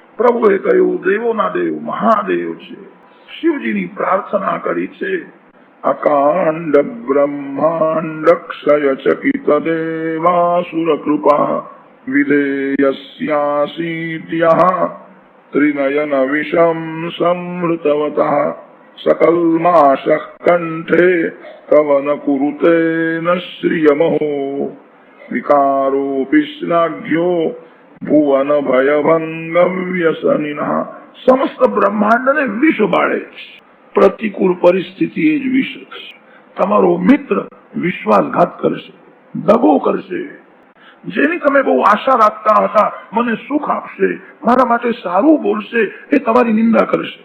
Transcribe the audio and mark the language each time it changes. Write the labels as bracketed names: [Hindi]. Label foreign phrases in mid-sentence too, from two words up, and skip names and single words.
[Gujarati] પ્રભુએ કહ્યું, દેવોના દેવ મહાદેવ છે। શિવજીની પ્રાર્થના કરી છે। [Sanskrit] અકાંડ બ્રહ્માંડ ક્ષય ચકિત દેવાસુર કૃપા વિધેયસ્યાસીત્યઃ ત્રિનયન વિષમ સંવૃતવતઃ सकलमाशः कंठे कवन कुरुते न श्रियमहो विकारोऽपि श्लाघ्यो भुवन भयभंग व्यसनिनः। [Gujarati] समस्त બ્રહ્માંડને વિષ બાળે છે। પ્રતિકૂળ પરિસ્થિતિ એ જ વિષ છે। તમારો મિત્ર વિશ્વાસઘાત કરશે, દગો કરશે, જેની તમે બહુ આશા રાખતા હતા, મને સુખ આપશે, મારા માટે સારું બોલશે, એ તમારી નિંદા કરશે।